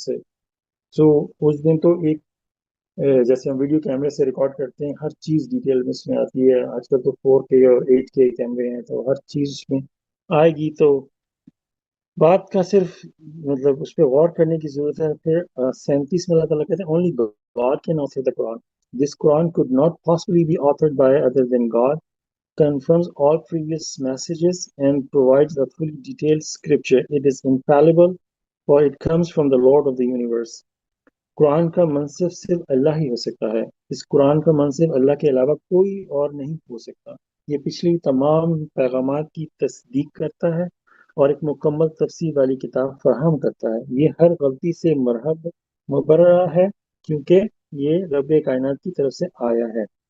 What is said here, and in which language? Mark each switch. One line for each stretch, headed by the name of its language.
Urdu: اس سے سو اس دن تو ایک جیسے ہم ویڈیو کیمرے سے ریکارڈ کرتے ہیں، ہر چیز ڈیٹیل میں اس میں آتی ہے. آج کل تو 4K اور 8K کیمرے ہیں، تو ہر چیز اس میں آئے گی. تو بات کا صرف مطلب اس پہ غور کرنے کی ضرورت ہے. پھر 37 میں اللہ تعالیٰ کہتے ہیں
English: only God can author the Quran. This Quran could not possibly be authored by other than God, confirms all previous messages and provides a fully detailed scripture. It is infallible for it comes from the Lord of the universe.
Urdu: قرآن کا منصب صرف اللہ ہی ہو سکتا ہے. اس قرآن کا منصب اللہ کے علاوہ کوئی اور نہیں ہو سکتا. یہ پچھلی تمام پیغامات کی تصدیق کرتا ہے اور ایک مکمل تفسیر والی کتاب فراہم کرتا ہے. یہ ہر غلطی سے مبرہ ہے کیونکہ یہ رب کائنات کی طرف سے آیا ہے.